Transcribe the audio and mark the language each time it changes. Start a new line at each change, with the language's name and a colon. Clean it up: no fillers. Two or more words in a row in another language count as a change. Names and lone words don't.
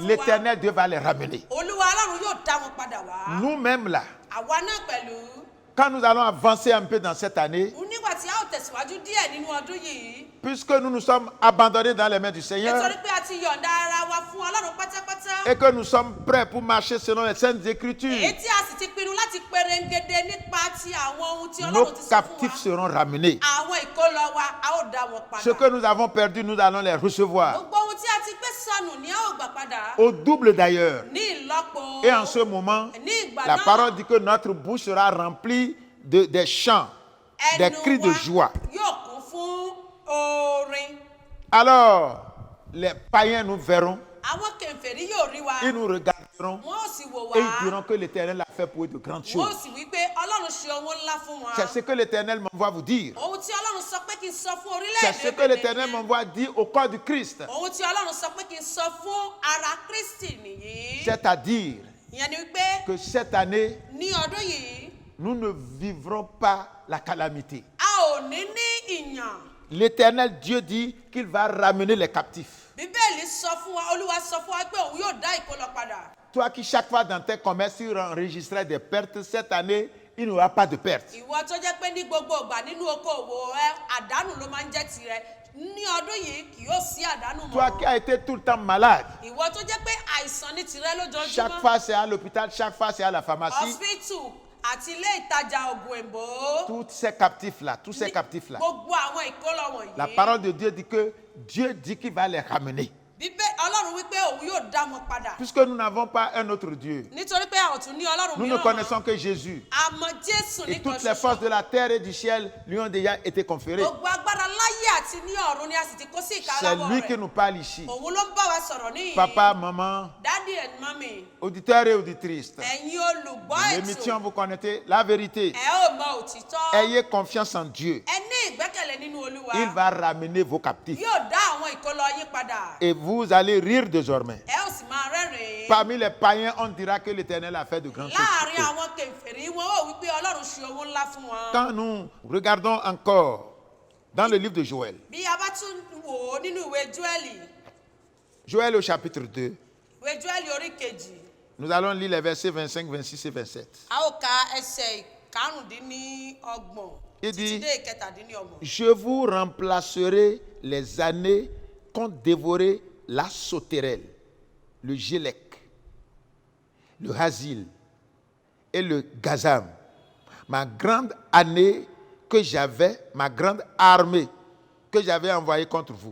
French: l'Éternel Dieu va les ramener.
Yoruba: Olúwa Ọlọ́run yóò dá wọn padà wá.
French: Nous-mêmes là,
Yoruba: àwa náà pẹ̀lú.
French: quand nous allons avancer un peu dans cette année,
Yoruba: nígbà tí a ó tẹ̀síwájú díẹ̀ nínú ọdún yìí.
French: puisque nous nous sommes abandonnés dans les mains du Seigneur
Yoruba: nítorí pé a ti yọ̀ǹda ara wa fún Ọlọ́run pátápátá.
French: et que nous sommes prêts pour marcher selon les saintes écritures,
Yoruba: èyí tí a sì ti pinnu láti perengede nípa ti àwọn ohun tí
French: nos
Yoruba: Ọlọ́run ti sọ fún
French: captifs
Yoruba: wa.
French: seront ramenés.
Yoruba: àwọn ìkólọ wa a ó dá wọn padà.
French: Ce que nous avons perdu, nous allons les recevoir.
Yoruba: gbogbo ohun tí a ti gbé sọnù ni a ó gbà padà.
French: Au double d'ailleurs.
Yoruba: ní ìlọ́po.
French: Et en ce moment,
Yoruba: ní ìgbà
French: la
Yoruba: náà,
French: parole dit que notre bouche sera remplie des chants, des
Yoruba: ẹnu
French: cris de
Yoruba: wa
French: joie.
Yoruba: yóò kún fún orin.
French: Alors, les païens nous verront,
Yoruba: àwọn kèfèrí yóò rí wa.
French: ils nous regarderont
Yoruba: wọn ó sì wò
French: et
Yoruba: wá.
French: ils diront que l'Éternel a fait pour eux de grandes
Yoruba: wọn ó
French: choses.
Yoruba: sì wí pé Ọlọ́run ṣe ohun ńlá fún wa.
French: C'est ce que l'Éternel m'envoie vous dire.
Yoruba: ohun tí Ọlọ́run sọ pé kí n sọ fún
French: C'est
Yoruba: orílẹ̀-èdè
French: ce que l'Éternel m'envoie dire au corps du Christ.
Yoruba: ohun tí Ọlọ́run sọ pé kí n sọ fún ara Kristi nìyí.
French: C'est-à-dire
Yoruba: ìyẹn ni wípé
French: que cette année,
Yoruba: ní ọdún yìí
French: nous ne vivrons pas la calamité.
Yoruba: a ò ní ìyàn.
French: L'Éternel Dieu dit qu'il va ramener les captifs.
Yoruba: Bíbélì sọ fún wa, Olúwa sọ fún wa pé òun yóò dá ìkólọ padà.
French: Toi qui chaque fois dans tes commerces tu enregistrais des pertes, cette année, il n'y aura pas de pertes.
Yoruba: ìwọ tó jẹ́ pé ní gbogbo ìgbà nínú okòwò ẹ àdánù ló máa ń jẹ́ tirẹ̀. ní ọdún yìí kì yóò sí àdánù
French: Toi qui
Yoruba: mọ́.
French: as été tout le temps malade,
Yoruba: ìwọ tó jẹ́ pé àìsàn ní tirẹ̀
French: chaque
Yoruba: lójoojúmọ́.
French: fois c'est à l'hôpital, chaque fois c'est à la pharmacie.
Yoruba: hospital àti ilé ìtajà ògùn èbó.
French: Tous ces captifs-là,
Yoruba: gbogbo àwọn ìkólọ wọ̀nyí.
French: la parole de Dieu dit que Dieu dit qu'il va les ramener.
Yoruba: Ọlọ́run wípé òun yóò dá wọn padà.
French: Puisque nous n'avons pas un autre Dieu,
Yoruba: nítorí pé àwọn tún ní Ọlọ́run
French: nous ne
Yoruba: mìíràn.
French: connaissons que Jésus.
Yoruba: àmọ́ Jésù
French: Et
Yoruba: nìkan
French: toutes les forces de la terre et du ciel lui ont déjà été conférées.
Yoruba: gbogbo agbára láyé àti ní ọ̀run ni a sì ti kó sí
French: C'est
Yoruba: ìkáláwọ́
French: lui qui
Yoruba: rẹ̀.
French: nous parle ici.
Yoruba: òun ló ń bá wa sọ̀rọ̀ níyì.
French: Papa, maman,
English: Daddy and mommy.
French: auditeurs et auditrices,
Yoruba: ẹ̀yin olùgbọ́
French: l'émission
Yoruba: ètò.
French: vous connaissez la vérité.
Yoruba: ẹ ó mọ òtítọ́.
French: Ayez confiance en Dieu.
Yoruba: ẹ ní ìgbẹ́kẹ̀lé nínú Olúwa.
French: Il va ramener vos captifs.
Yoruba: yóò dá àwọn ìkólọ yín padà.
French: Et vous allez rire désormais.
Yoruba: ẹ ó sì máa rẹ́rìn-ín.
French: Parmi les païens, on dira que l'Éternel a fait de grandes choses.
Yoruba: láàárín
French: pour eux.
Yoruba: àwọn kèfèrí wọn ó wí pé Ọlọ́run ṣe owó ńlá fún wọn.
French: Quand nous regardons encore dans le livre de Joël,
Yoruba: bí a bá tún wò ó nínú ìwé Jóẹ́lì.
French: Joël au chapitre 2,
Yoruba: ìwé Jóẹ́lì orí kejì.
French: nous allons lire les versets 25, 26 et 27.
Yoruba: a ó ka ẹsẹ̀ ìkarùndínlọ́gbọ̀n
French: Il
Yoruba: títí
French: dit,
Yoruba: dé ìkẹtàdínlọ́gbọ̀n.
French: je vous remplacerai les années qu'ont dévoré la sauterelle, le gélec, le hasil et le gazam. Ma grande année que j'avais, ma grande armée que j'avais envoyée contre vous.